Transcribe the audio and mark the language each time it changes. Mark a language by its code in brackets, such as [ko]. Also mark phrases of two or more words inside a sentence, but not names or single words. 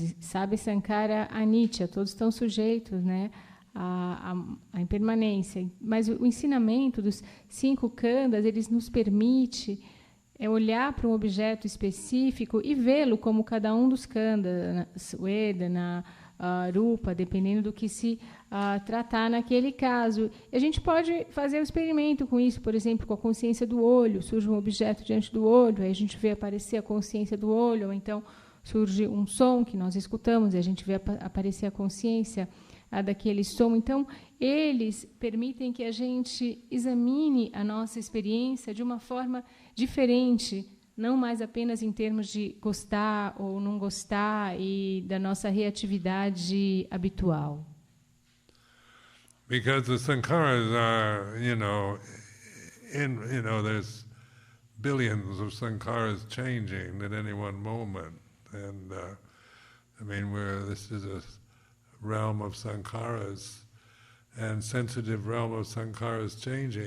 [pt] Sabe, [pi] sankhara anicca, [pt] todos estão sujeitos, né, à impermanência. Mas o ensinamento dos 5 khandhas, eles nos permite é olhar para um objeto específico e vê-lo como cada um dos khandhas, [pi] vedana, rupa, [pt] dependendo do que se tratar naquele caso. E a gente pode fazer um experimento com isso, por exemplo, com a consciência do olho. Surge um objeto diante do olho, aí a gente vê aparecer a consciência do olho, ou então surge um som que nós escutamos e a gente vê aparecer a consciência daquele som. Então, eles permitem que a gente examine a nossa experiência de uma forma diferente, não mais apenas em termos de gostar ou não gostar e da nossa reatividade habitual. [en] Because the sankharas are, there's billions of sankharas changing at any one moment, and this is a realm of sankharas, and sensitive realm of sankharas changing.